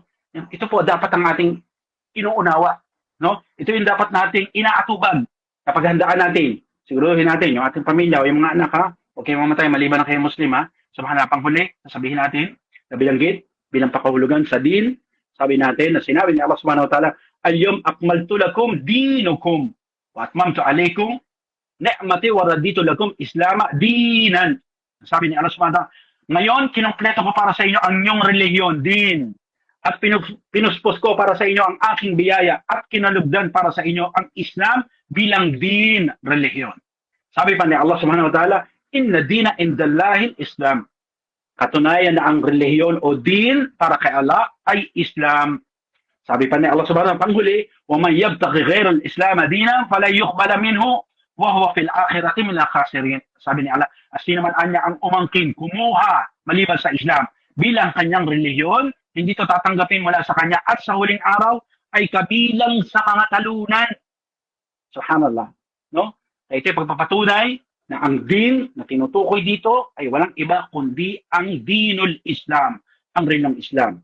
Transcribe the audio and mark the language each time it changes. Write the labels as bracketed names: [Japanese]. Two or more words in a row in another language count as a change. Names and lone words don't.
[Filipino] Ito po, dapat ang ating inuunawa, no? Ito yung dapat nating inaatubag kapag handaan natin. Siguruhin natin yung ating pamilya o yung mga anak, ha? Huwag kayong mamatay, maliban na kayo Muslim, ha? Subhanallah, panghuli, sasabihin natin, na bilanggit, bilang pakahulugan sa din, sabi natin na sinabi ni Allah [Arabic] سبحانه وتعالى, اليوم أكملت لكم دينكم وأتممت عليكم نعمتي ورضيت لكم الإسلام دينا. [Filipino] Sabi ni Allah [Arabic] سبحانه وتعالى, [Filipino] ngayon, kinumpleto ko para sa inyo ang inyong relihiyon, din. At pinuspos ko para sa inyo ang aking biyaya at kinalugdan para sa inyo ang Islam bilang din, relihiyon. Sabi pa ni Allah [Arabic] سبحانه وتعالى, إن الدين عند الله الإسلام. [Filipino] Katunayan na ang relihiyon o din para kay Allah ay Islam. Sabi pa ni Allah [Arabic] سبحانه وتعالى, panghuli, وَمَنْ يَبْتَغِ غَيْرَ الْإِسْلَامَ دِينًا فَلَا يُقْبَلَ مِنْهُ وَهُوَ فِي الْآخِرَةِ مِنَ الْخَاسِرِينَ. [Filipino] Sabi ni Allah, sino man anya ang umangkin, kumuha, maliban sa Islam, bilang kanyang relihiyon, hindi to tatanggapin mula sa kanya at sa huling araw ay kabilang sa mga talunan. Subhanallah. No? Kaya ito yung pagpapatunay na ang din na tinutukoy dito ay walang iba kundi ang [Arabic] دين الإسلام, [Filipino] ang relihiyong Islam.